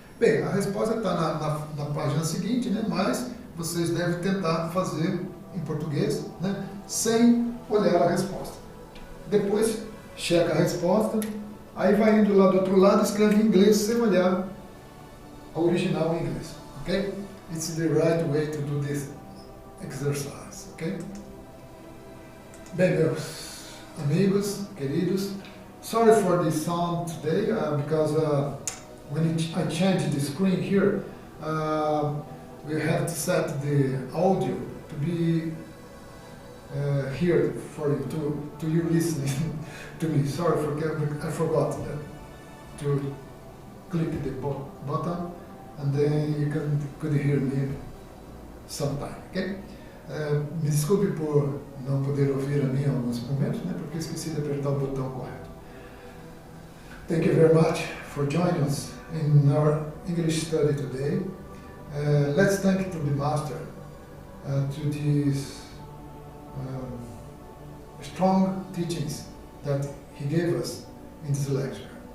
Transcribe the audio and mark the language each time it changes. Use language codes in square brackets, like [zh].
[pt] Bem, a resposta está na página seguinte, né? Mas vocês devem tentar fazer em português, né? Sem olhar a resposta. Depois, checa a resposta, aí vai indo lá do outro lado, escreve em inglês sem olhar a original em inglês, ok? [en] It's the right way to do this exercise, ok? [pt] Bem, meus amigos, queridos, [en] sorry for the sound today, because when I changed the screen here, we have to set the audio to be here for you, to you listening to me. Sorry, I forgot to click the button, and then you could hear me sometime, ok? [pt] Me desculpe por não poder ouvir a mim em alguns momentos, né, porque esqueci de apertar o botão correto. [en] Thank you very much for joining us in our English study today. Let's thank to the Master, to these strong teachings that he gave us in this lecture.